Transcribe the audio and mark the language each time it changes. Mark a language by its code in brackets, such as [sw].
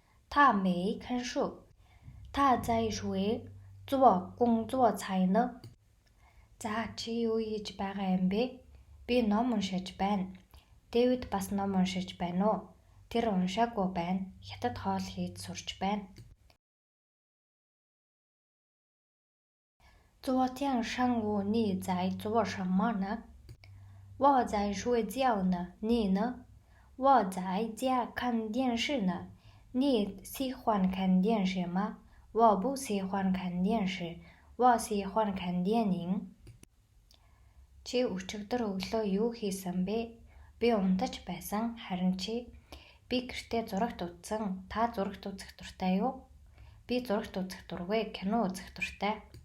[zh] 他没看书，他在睡，做工作才呢。 [mn] За чи юу хийж байгаа юм бэ? Би ном уншиж байна. Дэвид бас ном уншиж байна уу? Тэр уншаагүй байна. Хятад хоол хийж сурч байна. [zh] 昨天上午你在做什么呢？我在睡觉呢。你呢？我在家看电视呢。你喜欢看电视吗？我不喜欢看电视，我喜欢看电影. [mn] Чи өчигдөр өглөө юу хийсэн бэ? Би унтаж байсан. Харин чи? Би гэртээ зурагт үзсэн. Та зурагт үзэх дуртай юу? Би зурагт үзэх дургүй, кино үзэх дуртай.